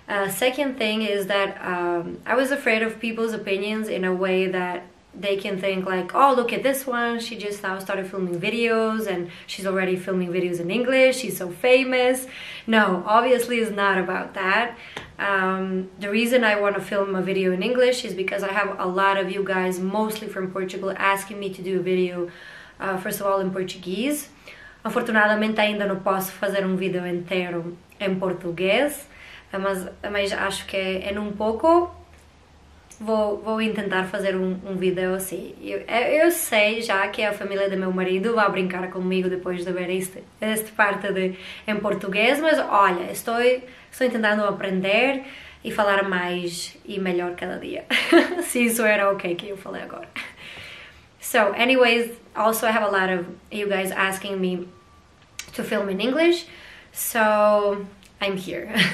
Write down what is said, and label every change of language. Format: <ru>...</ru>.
<en>Second thing is that I was afraid of people's opinions in a way that they can think like, oh, look at this one, she just now started filming videos and she's already filming videos in English, she's so famous. No, obviously it's not about that. The reason I want to film a video in English is because I have a lot of you guys, mostly from Portugal, asking me to do a video, first of all, in Portuguese.</en> <pt>Afortunadamente ainda não posso fazer um vídeo inteiro em português, mas acho que em um pouco vou tentar fazer um vídeo assim. Eu sei já que a família do meu marido vai brincar comigo depois de ver esta parte em português, mas olha, estou tentando aprender e falar mais e melhor cada dia. Se isso era ok que eu falei agora.</pt> <en>So anyways, also I have a lot of you guys asking me to film in English, so I'm here.</en>